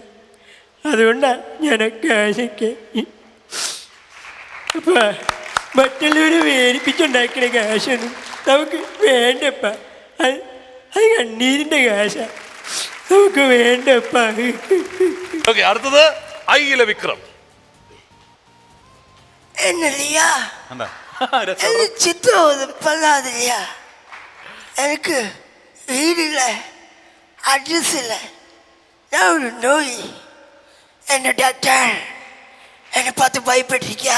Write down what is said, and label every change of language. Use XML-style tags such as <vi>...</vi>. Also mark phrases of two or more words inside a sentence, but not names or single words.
<ml>അതുകൊണ്ടാണ് ഞാൻ ആ കാശൊക്കെ അപ്പ മറ്റുള്ളവരെ വേരിപ്പിച്ചുണ്ടാക്കുന്ന കാശൊന്നും നമുക്ക് വേണ്ടപ്പ. അത് കണ്ണീരിൻ്റെ കാശാ, നമുക്ക് വേണ്ടപ്പ. അടുത്തത് ഐയിലെ വിക്രം.</ml> <ta>எனக்கு வீடு இல்லை, அட்ரஸ் இல்லை, நான் ஒரு நோய். என்ன டாக்டர் என்னை பார்த்து பயப்பட்டிருக்கியா?</ta>